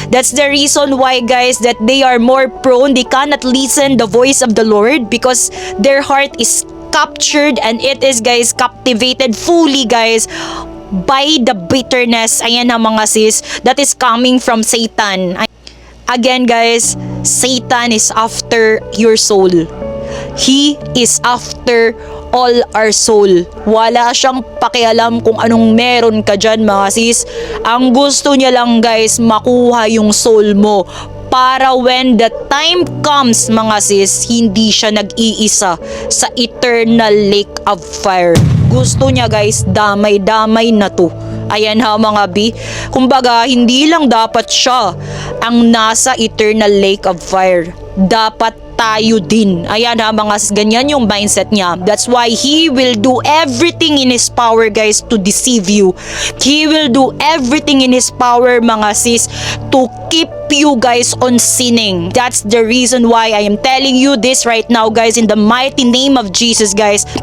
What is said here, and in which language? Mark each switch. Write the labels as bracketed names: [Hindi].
[English] That's the reason why guys that they are more prone, they cannot listen the voice of the Lord, because their heart is captured and it is guys captivated fully guys by the bitterness, ayan na mga sis, that is coming from Satan. Again guys, Satan is after your soul. He is after all our soul. [Filipino] Wala siyang pakialam kung anong meron ka dyan mga sis. Ang gusto niya lang guys, makuha yung soul mo, para [English] when the time comes [Filipino] mga sis, hindi siya nag-iisa sa eternal lake of fire. Gusto niya guys, damay-damay na to. Ayan ha mga B. Kumbaga, hindi lang dapat siya ang nasa eternal lake of fire. Dapat tayo din. Ayan ha mga sis, ganyan yung mindset niya. [English] That's why he will do everything in his power guys to deceive you. He will do everything in his power mga sis to keep you guys on sinning. That's the reason why I am telling you this right now guys, in the mighty name of Jesus guys.